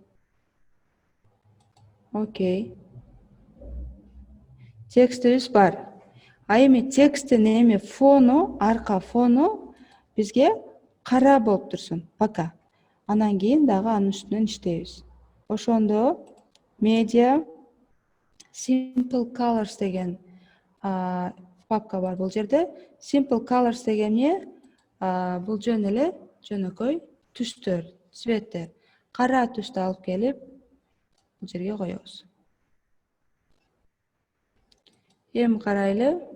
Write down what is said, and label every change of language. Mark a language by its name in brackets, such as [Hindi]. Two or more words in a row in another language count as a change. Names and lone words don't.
[Kyrgyz] Окей. Текстибиз бар. Эми тексттин фону, арка фону бизге кара болуп турсун. Пока. Анан кийин дагы анын үстүнөн иштейбиз. Ошондо [English] media simple colors [Kyrgyz] деген папка бар бул жерде. [English] Simple colors [Kyrgyz] деген эмне? Бул жөн эле жөнөкөй түстөр, цветтер. Кара түстү алып келип бул жерге коебуз. Эми карайлы.